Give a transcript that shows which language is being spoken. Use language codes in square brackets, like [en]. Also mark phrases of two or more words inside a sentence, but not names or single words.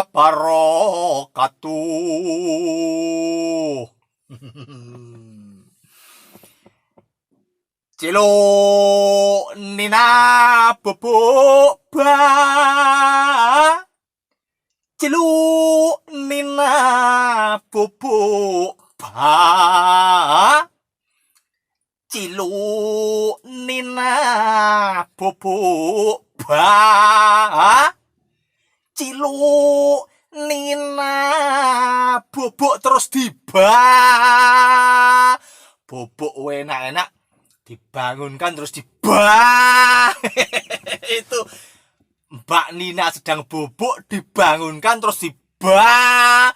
[ar] wabarakatuh. [jv] Cilo nina bubuk ba. Cilo nina bubuk ba. Cilo nina bubuk ba. Cilo nina bubuk terus diba. [id] Bubuk enak-enak dibangunkan terus diba. Itu Mbak Nina sedang bubuk dibangunkan terus diba.